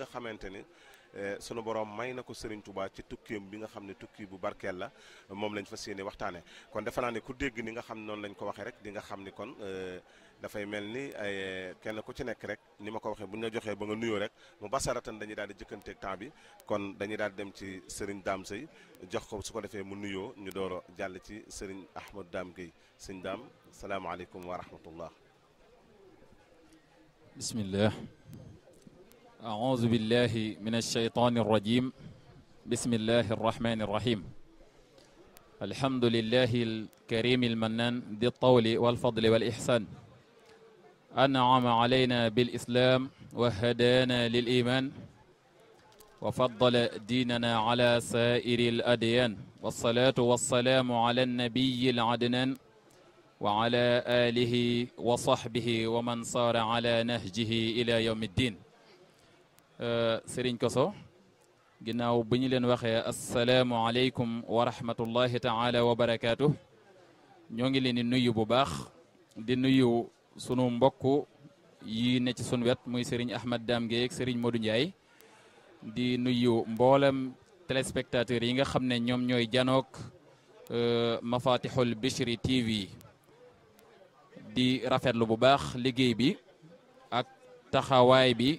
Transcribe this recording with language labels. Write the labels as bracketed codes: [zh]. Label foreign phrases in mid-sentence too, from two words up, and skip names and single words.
[wo] xamante ni sunu borom may na ko Serigne Touba ci tukkiam bi nga xam ne tukki bu barkeel la moom lañ fas yéene waxtaanee kon defe naa ne ku dégg ni nga xam noonu lañ ko waxee rek di nga xam ni kon dafay mel ni ay kenn ku ci nekk rek ni ma ko waxee bu ñu la joxee ba nga nuyoo rek mu basaratan dañuy daal di jëkkanteeg temps bi kon dañuy daal di dem ci Serigne Dame Seye jox ko su ko defee mu nuyoo ñu door a jàll ci Serigne Ahmadou Dame Gueye sëñ Dame [ar] السلام عليكم ورحمة الله. bismillah. أعوذ بالله من الشيطان الرجيم بسم الله الرحمن الرحيم الحمد لله الكريم المنان ذي الطول والفضل والإحسان أنعم علينا بالإسلام وهدانا للإيمان وفضل ديننا على سائر الأديان والصلاة والسلام على النبي العدنان وعلى آله وصحبه ومن صار على نهجه إلى يوم الدين Sëriñ Koso [wo] ginnaaw bi ñu leen waxee [ar] السلام عليكم ورحمة الله تعالى وبركاته [wo] ñoo ngi leen di nuyu bu baax di nuyu sunu mbokk yi ne ci sunu wet muy Serigne Ahmad Dame Gueye ak Serigne Modou Ndiaye di nuyu mboolem téléspectateurs yi nga xam ne ñoom ñooy janook Mafatihul Bichri TV di rafetlu bu baax liggéey bi ak taxawaay bi.